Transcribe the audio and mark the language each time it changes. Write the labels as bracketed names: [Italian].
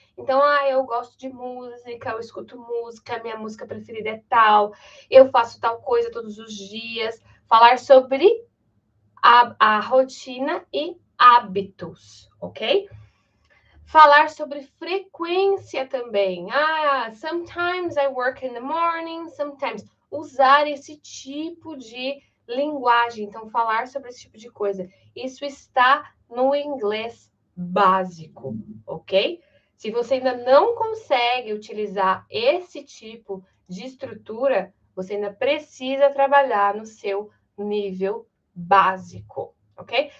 [Portuguese] Então, eu gosto de música, eu escuto música, minha música preferida é tal, eu faço tal coisa todos os dias. Falar sobre a rotina e hábitos, ok? Falar sobre frequência também. [English] Sometimes I work in the morning, sometimes. [Portuguese] Usar esse tipo de linguagem. Então, falar sobre esse tipo de coisa. Isso está no inglês básico, ok? Se você ainda não consegue utilizar esse tipo de estrutura, você ainda precisa trabalhar no seu nível básico, ok?